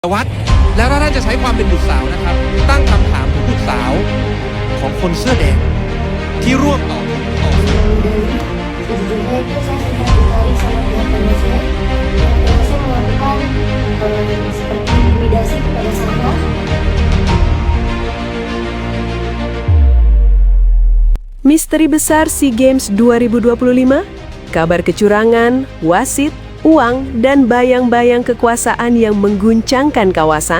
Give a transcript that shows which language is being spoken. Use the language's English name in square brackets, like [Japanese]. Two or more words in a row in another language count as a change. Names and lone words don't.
[Thai] วัดแล้วท่านจะใช้ความเป็นบุตรสาวนะครับตั้งคำถามถึงบุตรสาวของคนเสื้อแดงที่ร่วมต่อสู้ [Indonesian] Sejujurnya itu saya sudah dikali sama pihak Indonesia yang Indonesia melakukan seperti intimidasi kepada saya. Misteri besar SEA Games 2025, kabar kecurangan, wasit, uang, dan bayang-bayang kekuasaan yang mengguncangkan kawasan?